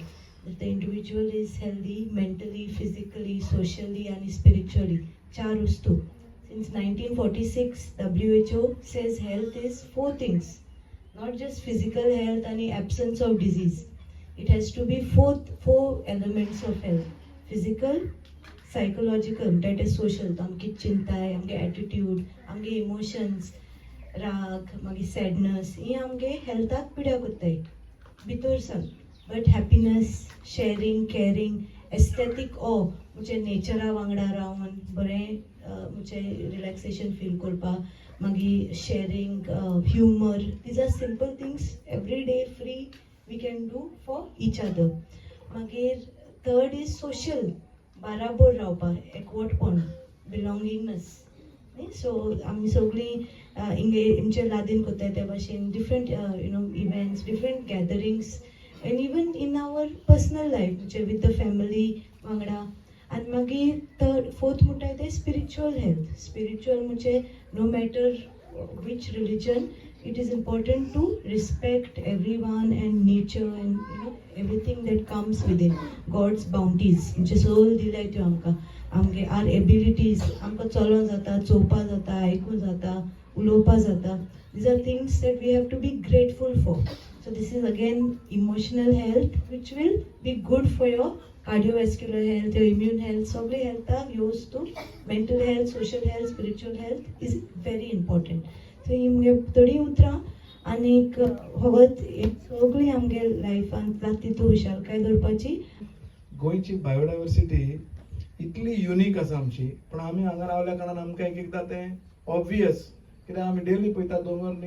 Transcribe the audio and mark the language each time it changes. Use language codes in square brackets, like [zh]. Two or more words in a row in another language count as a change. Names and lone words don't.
[en] If the individual is healthy mentally, physically, socially, and spiritually, [kok] चार वस्तु. [en] Since 1946, WHO says health is 4 things, not just physical health and the absence of disease. It has to be four elements of health: physical, psychological, that is social. [kok] आमची चिंता आहे, आमगे attitude, आमगे emotions, राग, मागीर सॅडनस ही आमगे हेल्थाक पिड्यार कोत्ताय भितरसान. [en] But happiness, sharing, caring, aesthetic [kok] म्हणजे नेचरा वांगडा रावन बरें म्हणजे [en] relaxation feel [kok] करपाक, मागीर [en] sharing, humour, These are simple things every day free we can do for each other. [kok] मागीर [en] third is social, [kok] बाराबोर रावपाक, एकवटपण, बिलॉंगिंगनेस. सो आमी सगळीं इंगे आमच्या लादीन कोत्ताय त्या भाशेन [en] different events, different gatherings, and even in our personal life [kok] म्हणजे [en] with the family [kok] वांगडा. आनी मागीर फोर्थ म्हणटाय ते [en] spiritual health. स्पिरिच्युअल म्हणजे no matter which religion, it is important to respect everyone and nature and everything that comes within God's bounties. [kok] म्हणजे सोल दिलाय त्यो आमकां, आमगे [en] our abilities, [kok] आमकां चलों जाता, चोवपा जाता, आयकूं जाता, उलोवपा जाता. [en] These are things that we have to be grateful for. So this is again emotional health, which will be good for your cardiovascular health, your immune health. [kok] सगळे हेल्थाक ह्यो वस्तू, [en] mental health, social health, spiritual health is very important. [kok] सो ही मुगे थोडी उतरां आनीक होगत सगळी आमगे लायफान तितू हुशालकाय दवरपाची. गोंयची बायोडायवर्सिटी इतली युनीक आसा आमची, पण आमी हांगा रावल्या कारणान आमकां एक एकदां तें ऑब्वियस, कित्याक आमी डेली पळयता दोंगर न्ही.